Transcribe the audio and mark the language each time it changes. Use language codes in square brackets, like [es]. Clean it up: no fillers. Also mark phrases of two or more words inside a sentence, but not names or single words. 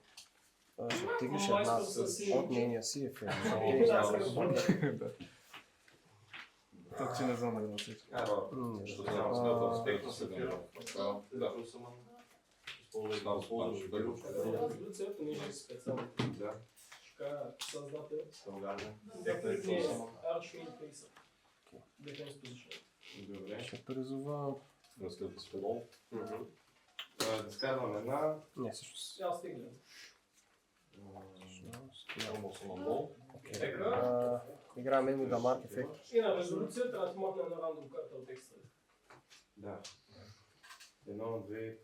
[bg] Ще теглиш една от нейния си ефект. Так че не знам дали на всички. Резолюцията не е специално. Така, създател. Archfiend Facer. [en] Defense position. [bg] Ще призова... Изкарвам една. Не, всъщност. Аз теглям. Играем [en] Enemy Damage [bg] ефект. И на резолюция трябва да ти махне една рандом карта от екстра. Да. Едно, две.